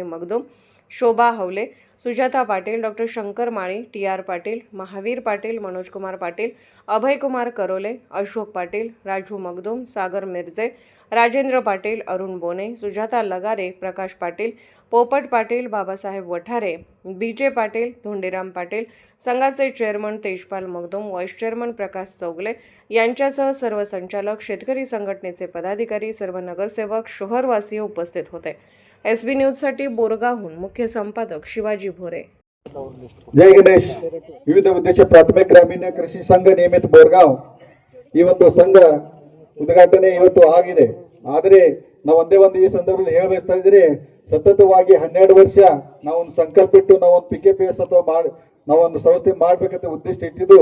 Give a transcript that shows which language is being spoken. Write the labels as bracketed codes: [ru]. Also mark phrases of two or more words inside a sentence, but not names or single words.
[mr] मगदूम, शोभा हवले, सुजाता पाटील, डॉक्टर शंकर माळी, TR पाटील, महावीर पाटील, मनोजकुमार पाटील, अभयकुमार करोले, अशोक पाटील, राजू मगदूम, सागर मिर्जे, राजेंद्र पाटील, अरुण बोने, सुजाता लगारे, प्रकाश पाटील, पोपट पाटील, बाबासाहेब वठारे, BJ पाटील, धोंडीराम पाटील, संघाचे चेअरमन तेजपाल मगदूम, व्हाईस चेअरमन प्रकाश चौगले यांच्यासह सर्व संचालक, शेतकरी संघटनेचे पदाधिकारी, सर्व नगरसेवक, शहरवासीय उपस्थित होते. SB न्यूजसाठी बोरगावहून मुख्य संपादक शिवाजी भोरे. [kn] ಜೈ ಗಣೇಶ್ ವಿವಿಧ ಉದ್ದೇಶ ಪ್ರಾಥಮಿಕ ಗ್ರಾಮೀಣ ಕೃಷಿ ಸಂಘ ನಿಯಮಿತ ಬೋರ್ಗಾಂವ್ ಈ ಒಂದು ಸಂಘ ಉದ್ಘಾಟನೆ ಇವತ್ತು ಆಗಿದೆ. ಆದರೆ ನಾವು ಒಂದೇ ಈ ಸಂದರ್ಭದಲ್ಲಿ ಹೇಳಬಯಸ್ತಾ ಇದ್ರೆ, ಸತತವಾಗಿ 12 ವರ್ಷ ನಾವೊಂದು ಸಂಕಲ್ಪ ಇಟ್ಟು ನಾವೊಂದು PKPS ಅಥವಾ ನಾವೊಂದು ಸಂಸ್ಥೆ ಮಾಡ್ಬೇಕಂತ ಉದ್ದೇಶ ಇಟ್ಟಿದ್ದು.